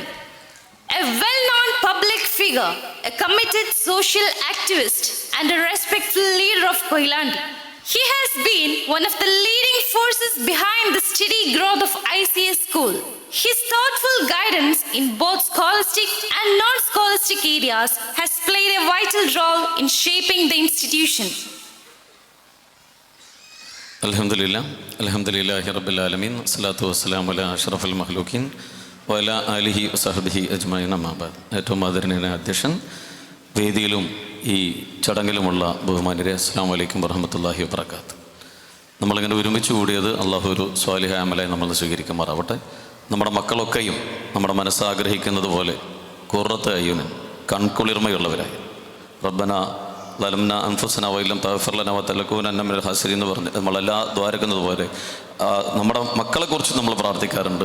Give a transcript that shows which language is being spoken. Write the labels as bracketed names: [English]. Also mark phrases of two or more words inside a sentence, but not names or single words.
[English] A well-known public figure, a committed social activist, and a respectful leader of Koilandi. He has been one of the leading forces behind the steady growth of ICS school. His thoughtful guidance in both scholastic and non-scholastic areas has played a vital role in shaping the institution. [Arabic] الحمد لله رب العالمين. الصلاة والسلام على أشرف المخلوقين و على آله و صحبه أجمعين أما بعد. [Malayalam] ഏറ്റവും ആദരണീയനായ അധ്യക്ഷൻ, വേദിയിലും ഈ ചടങ്ങിലുമുള്ള ബഹുമാന്യരെ, [Arabic] السلام عليكم ورحمة الله وبركاته. [Malayalam] നമ്മളിങ്ങനെ ഒരുമിച്ച് കൂടിയത് അള്ളാഹു ഒരു സ്വാലിഹായ അമലായി നമ്മൾ സ്വീകരിക്കുമാറാവട്ടെ. നമ്മുടെ മക്കളൊക്കെയും നമ്മുടെ മനസ്സാഗ്രഹിക്കുന്നത് പോലെ [Arabic] قرة أعين, [Malayalam] കൺകുളിർമയുള്ളവരായി, [Arabic] ربنا ظلمنا أنفسنا وإن لم تغفر لنا وتلكوننا من الخاسرين [Malayalam] എന്ന് പറഞ്ഞ് നമ്മളെല്ലാ ദ്വാരക്കുന്നത് പോലെ നമ്മുടെ മക്കളെക്കുറിച്ച് നമ്മൾ പ്രാർത്ഥിക്കാറുണ്ട്.